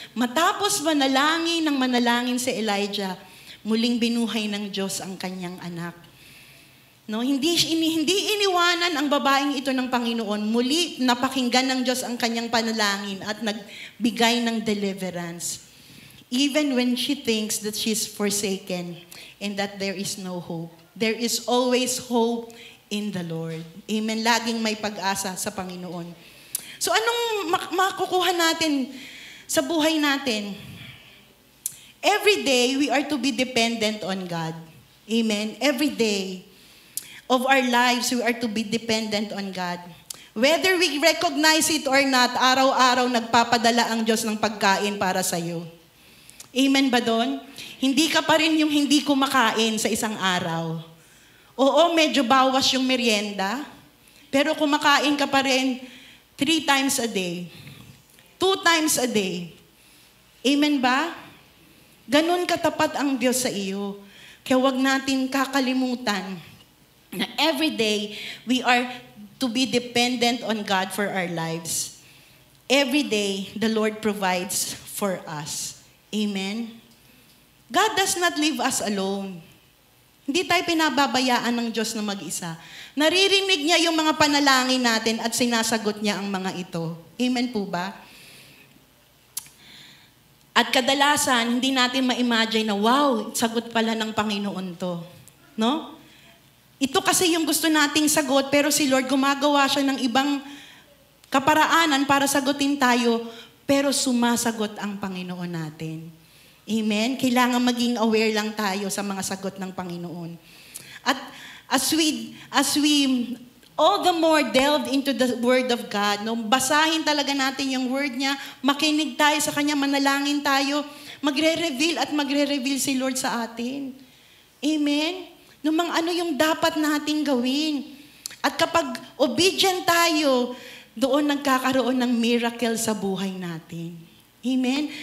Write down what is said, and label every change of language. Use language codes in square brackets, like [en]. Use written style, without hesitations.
[tl] Matapos manalangin si Elijah, muling binuhay ng Diyos ang kanyang anak. No, hindi iniwanan ang babaeng ito ng Panginoon. Muli napakinggan ng Diyos ang kanyang panalangin at nagbigay ng deliverance. [en] Even when she thinks that she's forsaken and that there is no hope. There is always hope in the Lord. Amen. [tl] Laging may pag-asa sa Panginoon. So anong makukuha natin sa buhay natin. [en] Every day, we are to be dependent on God. Amen? Every day of our lives, we are to be dependent on God. Whether we recognize it or not, [tl] araw-araw nagpapadala ang Diyos ng pagkain para sa iyo. Amen ba doon? Hindi ka pa rin yung hindi kumakain sa isang araw. Oo, medyo bawas yung merienda, pero kumakain ka pa rin 3 times a day. 2 times a day. Amen ba? Ganon katapat ang Diyos sa iyo. Kaya huwag natin kakalimutan na [en] every day we are to be dependent on God for our lives. Every day, the Lord provides for us. Amen? God does not leave us alone. [tl] Hindi tayo pinababayaan ng Diyos na mag-isa. Naririnig niya yung mga panalangin natin at sinasagot niya ang mga ito. Amen po ba? At kadalasan, hindi natin ma-imagine na, wow, sagot pala ng Panginoon to. No? Ito kasi yung gusto nating sagot, pero si Lord gumagawa siya ng ibang kaparaanan para sagutin tayo, pero sumasagot ang Panginoon natin. Amen? Kailangan maging aware lang tayo sa mga sagot ng Panginoon. [en] At as we all the more delve into the Word of God, no? [tl] Basahin talaga natin yung Word niya, makinig tayo sa Kanya, manalangin tayo, magre-reveal at magre-reveal si Lord sa atin. Amen? No, ano yung dapat nating gawin. At kapag obedient tayo, doon nagkakaroon ng miracle sa buhay natin. Amen?